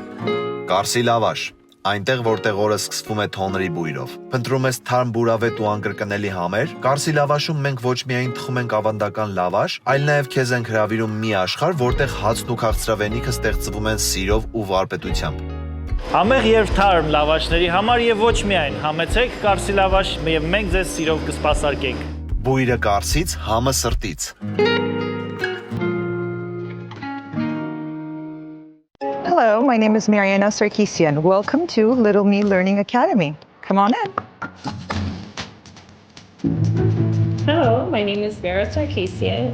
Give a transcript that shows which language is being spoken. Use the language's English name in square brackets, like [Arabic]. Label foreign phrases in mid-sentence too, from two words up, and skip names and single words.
[Armenian] Կարսի լավաշ, այնտեղ որտեղ օրը սկսվում է թոնրի բույրով։ Փնտրում ես թարմ բուրավետ ու անկրկնելի համեր։ Կարսի լավաշում մենք ոչ միայն թխում ենք ավանդական լավաշ, այլ նաև քեզ ենք հրավիրում մի աշխարհ, որտեղ հացն ու քաղցրավենիքը ստեղծվում են սիրով ու վարպետությամբ։ Համեղ եւ թարմ լավաշների համար եւ ոչ միայն համեցեք Կարսի լավաշ եւ մենք ձեզ սիրով կսպասարկենք։ Բույրը Կարսից, համը սրտից։ [English] Hello, my name is Mariana Sarkisian. Welcome to Little Me Learning Academy. Come on in. Hello, my name is Vera Sarkisian.